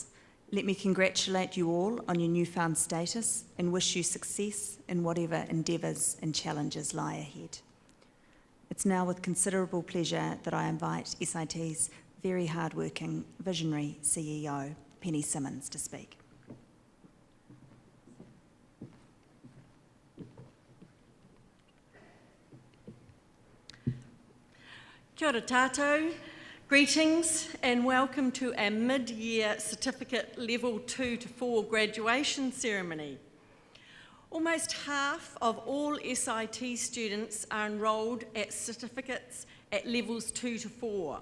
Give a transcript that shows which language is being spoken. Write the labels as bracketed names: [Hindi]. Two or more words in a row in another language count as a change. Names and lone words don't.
[English] Let me congratulate you all on your newfound status and wish you success in whatever endeavours and challenges lie ahead. It's now with considerable pleasure that I invite SIT's very hard-working, visionary CEO, Penny Simmons, to speak. [Māori] Kia ora tātou, [English] greetings and welcome to our mid-year certificate level 2 to 4 graduation ceremony. Almost half of all SIT students are enrolled at certificates at levels 2 to 4.